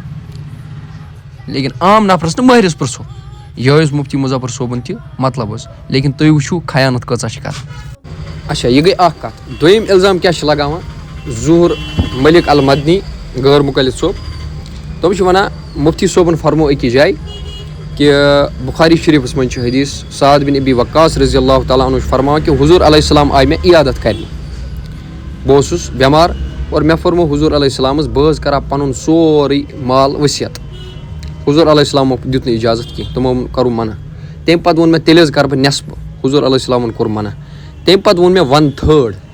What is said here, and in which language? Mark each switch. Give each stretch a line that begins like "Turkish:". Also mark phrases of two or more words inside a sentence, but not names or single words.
Kashmiri: لیکِن عام نفرَس نہٕ مٲہرِس پِرٛژھو یِہوٚے اوس مُفتی مُظفر صٲبُن تہِ مطلب حظ لیکِن تُہۍ وٕچھِو خیانت کۭژاہ چھِ کَران اچھا یہِ گٔے اَکھ کَتھ دوٚیِم اِلزام کیٛاہ چھِ لگاوان ظہوٗر مٔلِک المدنی غٲر مُقلِد صٲب تِم چھِ وَنان مُفتی صٲبُن فرمو أکِس جایہِ کہِ بُخاری شریٖفَس منٛز چھُ حدیٖث سعد بِن ابی وقاص
Arabic: رضی اللہ تعالیٰ عنہ
Kashmiri: چھُ فرماوان کہِ حضوٗر
Arabic: علیہ السلام
Kashmiri: آیہِ مےٚ عیادت کَرنہِ بہٕ اوسُس بٮ۪مار اور مےٚ فرمو حضوٗر علیہ السلامَس بہٕ حظ کَرٕ ہا پَنُن سورُے مال ؤسِیت حضوٗر علیہ السلامو دیُت نہٕ اِجازت کینٛہہ تِمو کوٚرُم منع تَمہِ پَتہٕ ووٚن مےٚ تیٚلہِ حظ کَرٕ بہٕ نٮ۪صبہٕ حضوٗر علیہ السلامَن کوٚر منع تَمہِ پَتہٕ ووٚن مےٚ 1/3